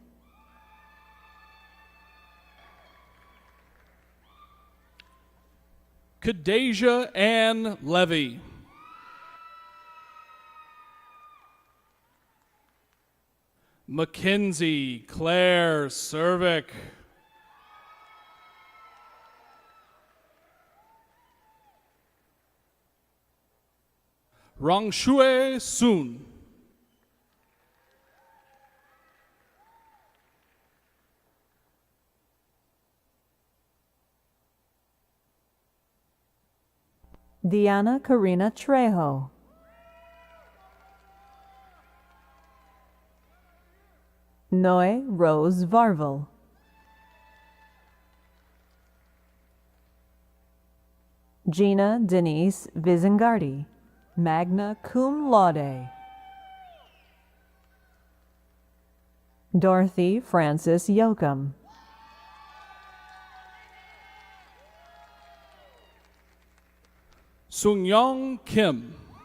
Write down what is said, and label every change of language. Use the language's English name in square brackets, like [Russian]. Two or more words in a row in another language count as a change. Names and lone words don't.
[English] Kadasia Ann Levy. Mackenzie Claire Cervic. Rangshue Sun. Diana Karina Trejo. Noe Rose Varvel. Gina Denise Vizengardi, [Latin] magna cum laude. [English] Dorothy Frances Yoakum. Sung-Young Kim.